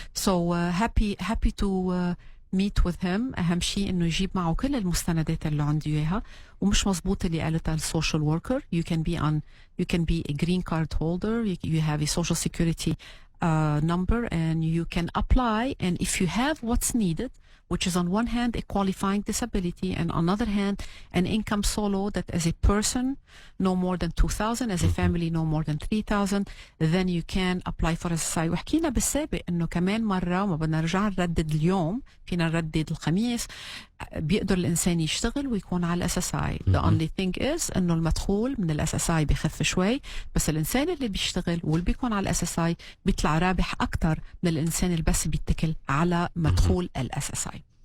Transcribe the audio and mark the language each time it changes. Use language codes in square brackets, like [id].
[en] So happy to meet with him. [ar] أهم شيء إنه يجيب معه كل المستندات اللي عنده إياها. ومش مزبوط اللي قالتها السوشيال وركر. [en] You can be a green card holder. You have a social security number and you can apply. And if you have what's needed, which is on one hand a qualifying disability and on another hand an income solo that as a person no more than 2,000, as a family no more than 3,000, then you can apply for SSI. [ar] وحكينا بالسابق انه كمان مرة وما بدنا نرجع نردد اليوم، فينا نردد الخميس، بيقدر الانسان يشتغل ويكون على SSI. [en] The only thing is [ar] انه المدخول من SSI بخف شوي، بس الانسان اللي بيشتغل واللي بيكون على SSI بيطلع رابح اكتر من الانسان اللي بس بيتكل على مدخول SSI.